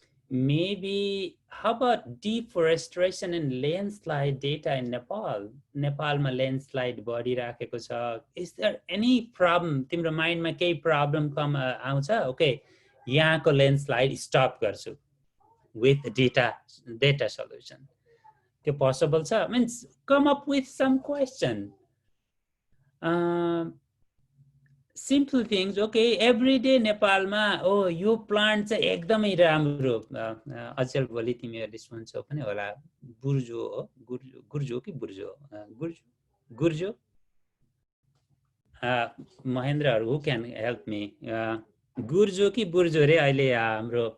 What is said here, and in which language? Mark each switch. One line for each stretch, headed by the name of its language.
English: Maybe how about deforestation and landslide data in Nepal?
Nepali: नेपालमा landslide बढिराखेको छ।
English: Is there any problem?
Nepali: तिम्रो माइन्डमा केही प्रब्लम आउँछ? ओके, यहाँको ल्यान्डस्लाइड स्टप गर्छु विथ डेटा सल्युसन। त्यो पोसिबल छ?
English: Means come up with some question. Simple things.
Nepali: Okay, every day नेपालमा यो प्लान्ट चाहिँ एकदमै राम्रो, अचेल भोलि तिमीहरूले सुन्छौ पनि होला, गुर्जो हो, गुर्जो कि बुर्जो? गुर्जो महेन्द्रहरु
English: who can help me
Nepali: गुर्जो कि बुर्जो रे अहिले हाम्रो